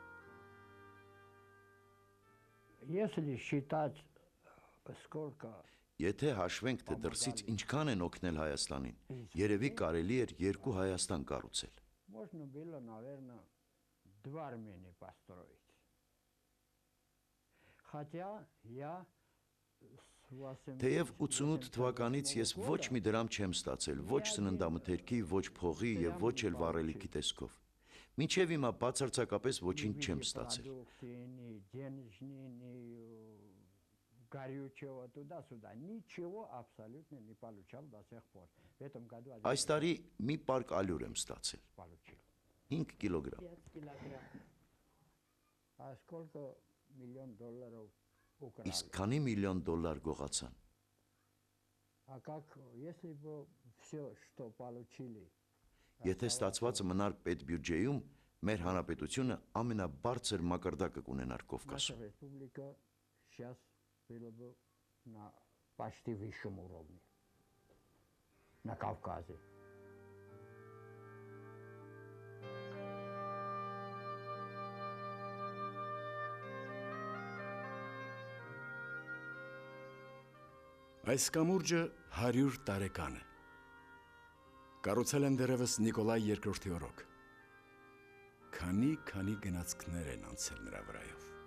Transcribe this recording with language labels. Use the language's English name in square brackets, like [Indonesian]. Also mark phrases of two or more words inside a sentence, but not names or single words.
[Russian] Если считать, сколько [Armenian] Եթե հաշվենք, թե դրսից ինչքան են օգնել Հայաստանին, երևի կարելի էր երկու Հայաստան կառուցել։ [Russian] Можно было, наверное, 2 Армении построить. Хотя я [Armenian] Թեև 88 թվականից ես ոչ մի դրամ չեմ ստացել, ոչ սննդամթերքի, ոչ փողի եւ ոչ էլ վառելիքի տեսքով։ Մինչև հիմա բացարձակապես ոչինչ չեմ ստացել։ Այս տարի մի պարկ ալյուր եմ ստացել։ 5 կիլոգրամ։ [Russian] А сколько $1 миллион [Armenian] Իսկ քանի միլիոն դոլար գողացան։ [Russian] А как, если бы все, что получили, [Armenian] Եթե ստացվածը մնար պետբյուջեում, մեր հանրապետությունը ամենաբարձր մակարդակը կունենար Կովկասում։ [Russian] наша республика сейчас была бы на почти высшем уровне, на Кавказе. [Armenian] Այս կամուրջը 100 տարեկան է։ Կառուցել են դեռևս Նիկոլայ II-ի օրոք։ Քանի գնացքներ են անցել նրա վրայով։